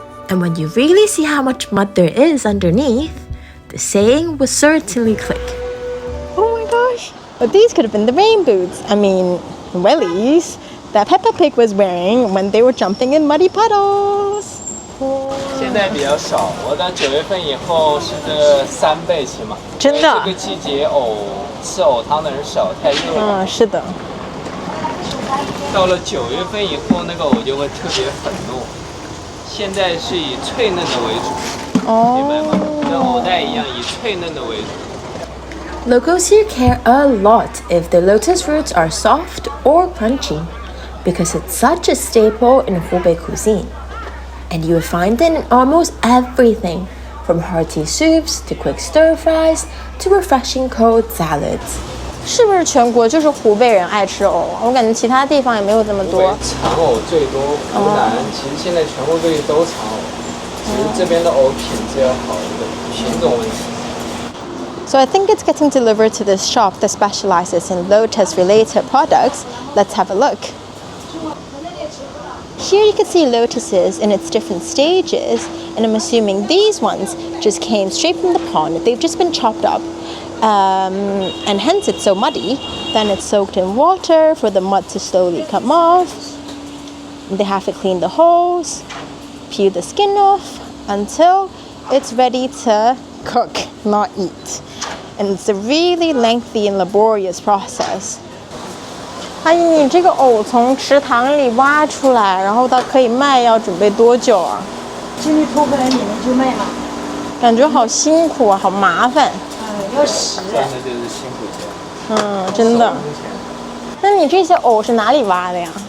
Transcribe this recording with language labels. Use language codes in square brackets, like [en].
[en] And when you really see how much mud there is underneath, the saying will certainly click. Oh my gosh! But these could have been the rain boots. I mean, wellies that Peppa Pig was wearing when they were jumping in muddy puddles. [zh] 现在比较少，我到9月份以后是这3倍起码。真的？这个季节吃藕汤的人少，太热了。是的。到了9月份以后，那个藕就会特别粉糯。现在是以脆嫩的为主，明白吗？跟藕带一样，以脆嫩的为主。 [en] Locals here care a lot if the lotus roots are soft or crunchy, because it's such a staple in Hubei cuisine. And you will find it in almost everything, from hearty soups to quick stir fries to refreshing cold salads. [zh] 是不是全国就是湖北人爱吃藕？我感觉其他地方也没有这么多。产藕最多，湖南其实现在全国各地都产藕，只是这边的藕品质要好一点，品种问题。 [en] So I think it's getting delivered to this shop that specializes in lotus-related products. Let's have a look. Here you can see lotuses in its different stages, and I'm assuming these ones just came straight from the pond. They've just been chopped up, and hence it's so muddy. Then it's soaked in water for the mud to slowly come off. They have to clean the holes, peel the skin off until it's ready to cook, not eat. And it's a really lengthy and laborious process. [zh] 阿姨，你这个藕从池塘里挖出来，然后到可以卖，要准备多久啊？今天拖回来你们就卖了。感觉好辛苦啊，好麻烦。要洗。赚的就是辛苦钱。真的。那你这些藕是哪里挖的呀？